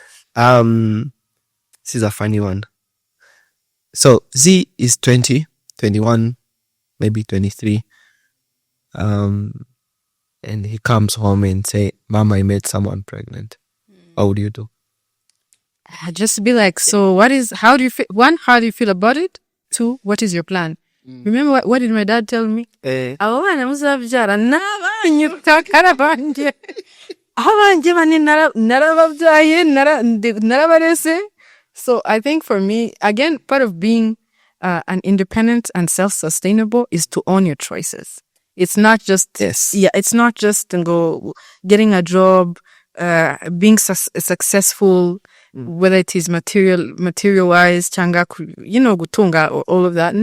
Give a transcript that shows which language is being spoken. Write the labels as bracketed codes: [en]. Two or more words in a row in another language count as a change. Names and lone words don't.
[en] This is a funny one. So Z is 20, 21, maybe 23. And he comes home and say, Mama, I made someone pregnant. What would you do? Just be like, so how do you feel? 1, how do you feel about it? 2, what is your plan? Remember what did my dad tell me? [rn] Abana muzabyara n'abanyutakara banje. Abanje bane narababyaye narabarese. [en] So I think for me, again, part of being an independent and self-sustainable is to own your choices. It's not just it's not just getting a job, being successful, whether it is material-wise, changa, gutunga, or all of that.